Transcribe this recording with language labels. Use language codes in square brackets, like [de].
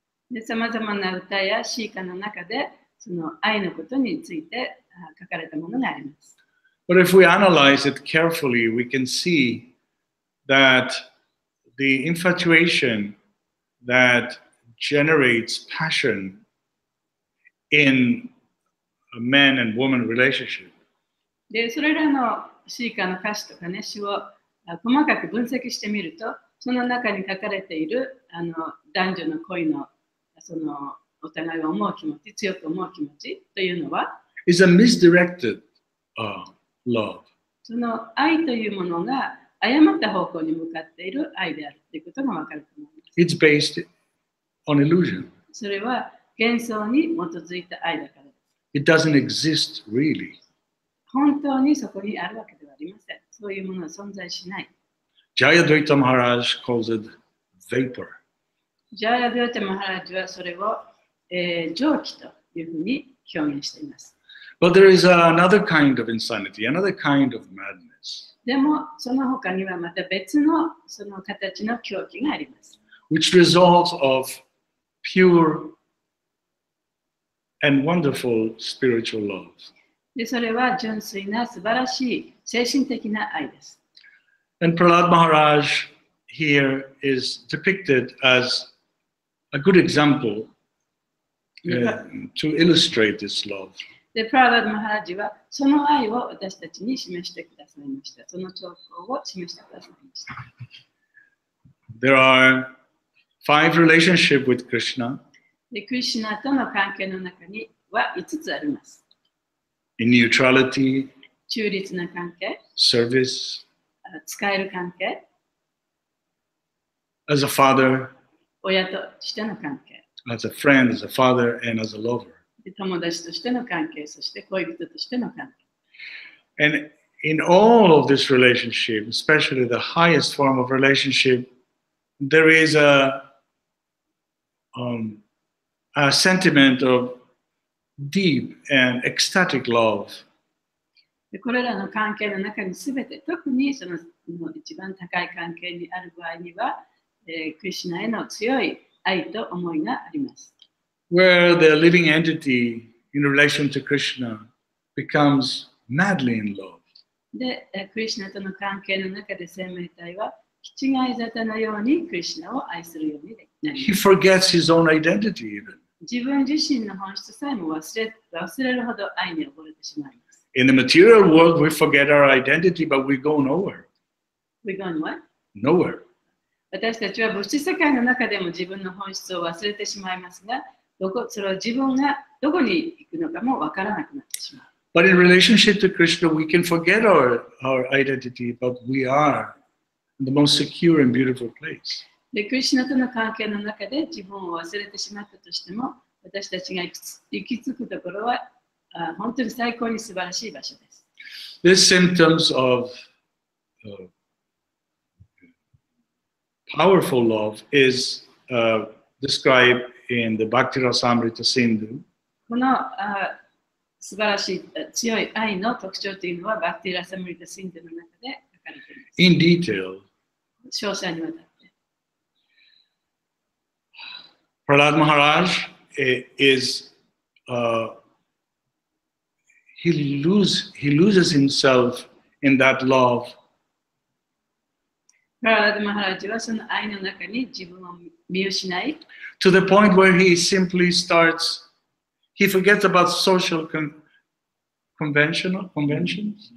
[ja] で、さまざまな歌や詩歌の中で、その愛のことについて書かれたものがあります。 [en] But if we analyze it carefully, we can see that the infatuation that generates passion in a man and woman relationship [ja] で、それらの詩歌の歌詞とかね、詩を細かく分析してみると、その中に書かれている男女の恋のそのお互いを思う気持ち、強く思う気持ちというのは、 [en] is a misdirected love. [ja] その愛というものが誤った方向に向かっている愛であるということがわかると思います。 [en] It's based on illusion. [ja] それは幻想に基づいた愛だからです。 [en] It doesn't exist really. [ja] 本当にそこにあるわけではありません。そういうものは存在しない。 [en] Jayadvaita Maharaj calls it vapor. [ja] ジャーヤ・デュータ・マハラジはそれを、蒸気というふうに表現しています。 [en] But there is another kind of insanity, another kind of madness, [ja] でも、その他にはまた別のその形の狂気があります。 [en] which results of pure and wonderful spiritual love. [ja] で、それは純粋な素晴らしい精神的な愛です。 [en] And Prahlad Maharaj here is depicted as a good example to illustrate this love. [ja] で、プララダ・マハラジはその愛を私たちに示してくださいました。その兆候を示してくださいました。 [en] There are 5 relationships with Krishna. [ja] で、クリシュナとの関係の中には5つあります。 [en] In neutrality, [ja] 中立な関係、 [en] service, [ja] 使える関係、 [en] as a father, [ja] 親としての関係、 [en] as a friend, as a father, and as a lover. [ja] 友達としての関係、そして恋人としての関係。 [en] And in all of this relationship, especially the highest form of relationship, there is a sentiment of deep and ecstatic love. [ja] でこれらの関係の中にすべて、特にその一番高い関係にある場合には、クリシュナへの強い愛と思いがあります。 [en] Where the living entity in relation to Krishna becomes madly in love. [ja] で、クリシュナとの関係の中で生命体は、気違い沙汰のようにクリシュナを愛するようになり [en] He [ja] ます。 [en] forgets his own identity even. [ja] 自分自身の本質さえも忘れるほど愛に溺れてしまいます。 [en] In the material world, we forget our identity, but we go nowhere. We going what? Nowhere. [ja] 私たちは物質世界の中でも自分の本質を忘れてしまいますが、それは自分がどこに行くのかもわからなくなってしまう。 [en] But in relationship to Krishna, we can forget our identity, but we are in the most secure and beautiful place. [ja] で、クリシュナとの関係の中で自分を忘れてしまったとしても、私たちが行き着くところは本当に最高に素晴らしい場所です。 [en] These symptoms of powerful love is described in the Bhakti Rasamrita Sindhu. [ja] この素晴らしい強い愛の特徴というのはバクティラサムリタシンドの中で書かれています。 [en] In detail, [ja] 詳細にわたって。 [en] Prahlad Maharaj is he loses himself in that love. [ja] プララダ・マハラジはその愛の中に自分を見失い、 [en] To the point where he simply he forgets about social conventions.